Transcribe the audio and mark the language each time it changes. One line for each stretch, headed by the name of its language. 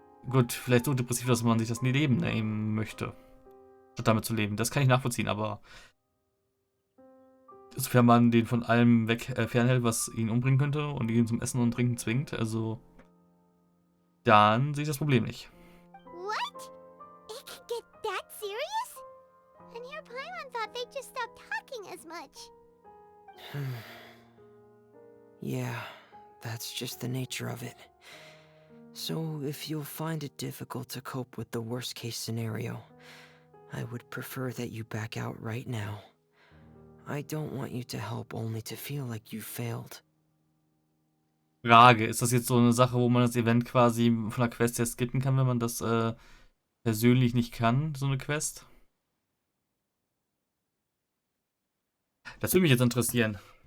German: Gut, vielleicht so depressiv, dass man sich das Leben nehmen möchte. Statt damit zu leben. Das kann ich nachvollziehen, aber sofern man den von allem fernhält, was ihn umbringen könnte und ihn zum Essen und Trinken zwingt, also dann sehe ich das Problem nicht.
English: What? It could get that serious? And your Paimon thought they'd just stop talking as much. Yeah, that's just the nature of it. So if you'll find it difficult to cope with the worst case scenario, I would prefer that you back out right now. I don't want you to help only to feel like you failed.
German: Frage, ist das jetzt so eine Sache, wo man das Event quasi von der Quest her skippen kann, wenn man das persönlich nicht kann, so eine Quest? Das würde mich jetzt interessieren.